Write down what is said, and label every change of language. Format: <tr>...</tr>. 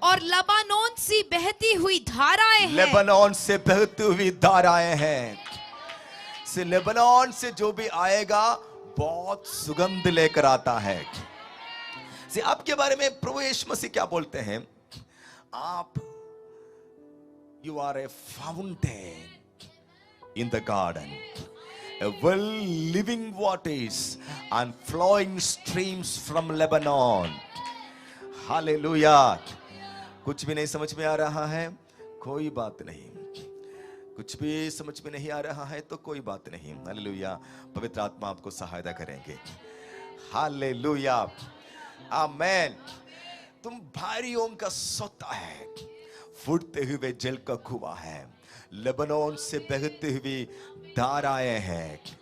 <hi>और लबानोन से बहती हुई धाराएं हैं। लेबनान से बहती हुई धाराएं हैं। से लेबनान से जो भी आएगा बहुत सुगंध लेकर आता है। से आपके बारे में प्रभु यीशु मसीह क्या बोलते हैं?</hi> <en>आप you are a fountain in the garden, a well living waters and flowing streams from Lebanon. Hallelujah.</en> <hi>कुछ भी नहीं समझ में आ रहा है, कोई बात नहीं। कुछ भी समझ में नहीं आ रहा है तो कोई बात नहीं। हालेलुया। पवित्र आत्मा आपको सहायता करेंगे। हालेलुया। आमेन। तुम भारियों का सोता है, फूटते हुए जल का कुआं है, लेबनान से बहती हुई धाराएं हैं।</hi>